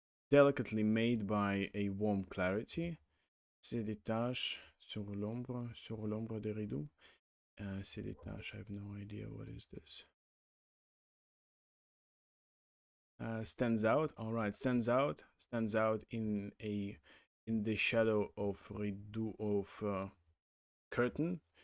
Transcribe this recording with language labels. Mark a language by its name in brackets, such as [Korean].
[English] Delicately made by a warm clarity. [French] Se détache sur l'ombre des rideaux. Se détache, [English] I have no idea what is this. Stands out. All right, stands out in the shadow of rideau of curtain.